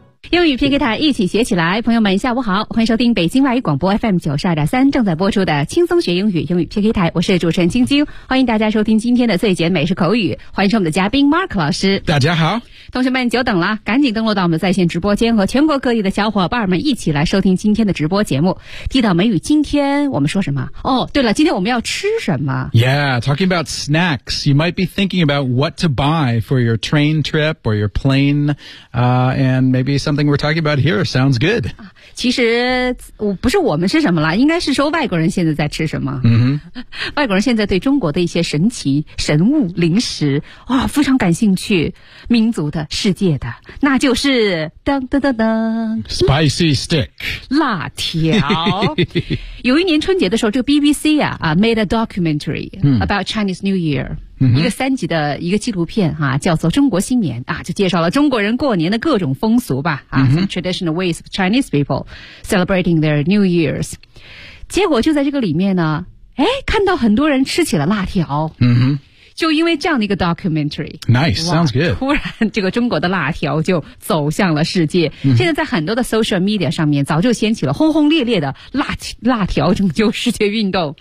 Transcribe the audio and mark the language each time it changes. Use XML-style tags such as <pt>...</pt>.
<zh>英语 PK 台一起学起来，朋友们下午好，欢迎收听北京外语广播 FM 92.3正在播出的轻松学英语英语 PK 台，我是主持人晶晶，欢迎大家收听今天的最简美式口语，欢迎收我们的嘉宾 Mark 老师。大家好，同学们久等了，赶紧登录到我们的在线直播间，和全国各地的小伙伴们一起来收听今天的直播节目。地道美语，今天我们说什么？哦，对了，今天我们要吃什么？</zh> <en>Yeah, talking about snacks, you might be thinking about what to buy for your train trip or your plane, and maybe somethingWe're talking about here sounds good.</en> <zh>其实我不是我们吃什么了，应该是说外国人现在在吃什么。 Mm-hmm. 外国人现在对中国的一些神奇神物零食啊、哦、非常感兴趣，民族的世界的，那就是噔噔噔噔</zh> <en>，spicy stick，</en> <zh>辣条。有一年春节的时候，这个 BBC 啊啊 made a documentary about Chinese New Year。一个三集的一个纪录片哈、啊，叫做《中国新年》啊，就介绍了中国人过年的各种风俗吧啊、mm-hmm.</zh> <en>，traditional ways of Chinese people celebrating their New Year's。</en> <zh>结果就在这个里面呢，哎，看到很多人吃起了辣条。嗯哼，就因为这样的一个 documentary，</zh> <en>nice sounds good。</en> <zh>突然，这个中国的辣条就走向了世界。 Mm-hmm. 现在在很多的 social media 上面，早就掀起了轰轰烈烈的辣条拯救世界运动。</zh>